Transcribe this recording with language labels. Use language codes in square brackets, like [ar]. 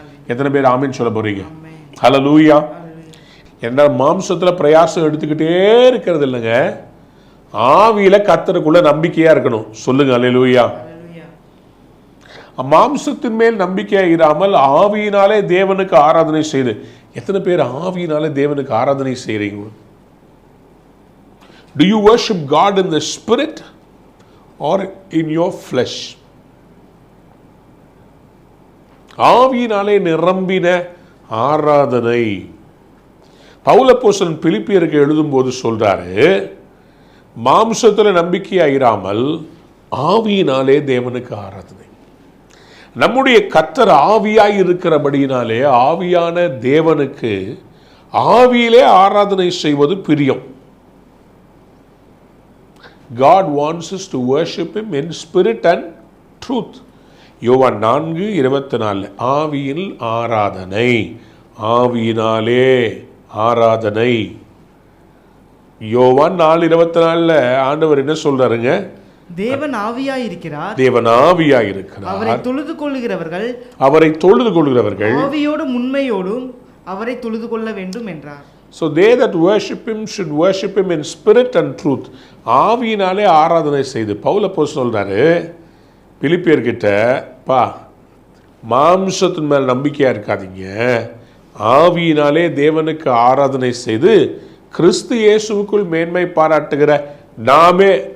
[ta] எத்தனை பேர் ஆமீன் சொல்ல போறீங்க? ஹல்லேலூயா. என்ன மாம்சத்துல பிரயாசம் எடுத்துக்கிட்டே இருக்கிறது இல்லைங்க, ஆவியில கர்த்தருக்குள்ள நம்பிக்கையா இருக்கணும். சொல்லுங்க ஹல்லேலூயா. மாம்சத்தின் மேல் நம்பிக்கையா இராமல் ஆவியினாலே தேவனுக்கு ஆராதனை செய்து. எத்தனை பேர் ஆவியினாலே தேவனுக்கு ஆராதனை செய்றீங்க? [en] Do you worship God in the spirit or in your flesh? [ta] ஆவியினாலே நிரம்பின ஆராதனை. பவுல் அப்போஸ்தலன் பிலிப்பியருக்கு எழுதும்போது சொல்றாரு, மாம்சத்தில் நம்பிக்கையாயிராமல் ஆவியினாலே தேவனுக்கு ஆராதனை. நம்முடைய கர்த்தர் ஆவியாய் இருக்கிறபடியினாலே ஆவியான தேவனுக்கு ஆவியிலே ஆராதனை செய்வது பிரியம். [en] God wants us to worship him in spirit and truth. [ta] யோவான் 4:24 ஆவியில் ஆராதனை, ஆவியினாலே ஆராதனை. யோவான் 4:24 ஆண்டவர் என்ன சொல்றாருங்க? தேவன் ஆவியாய் இருக்கிறார், தேவன் ஆவியாய் இருக்கிறார். அவரை தொழுது கொள்ளுகிறவர்கள், அவரை தொழுது கொள்கிறவர்கள் ஆவியோடும் உண்மையோடும் அவரை தொழுது கொள்ள வேண்டும் என்றார். [en] So they that worship him should worship him in spirit and truth. [ta] ஆவியினாலே ஆராதனை செய்து. பவுல் அப்போஸ்தலன் சொல்றாரு பிலிப்பியர்கிட்ட, பா மாம்சத்தின் மேல் நம்பிக்கையா இருக்காதீங்க, ஆவியினாலே தேவனுக்கு ஆராதனை செய்து கிறிஸ்து இயேசுவுக்குள் மேன்மை பாராட்டுகிற நாமே.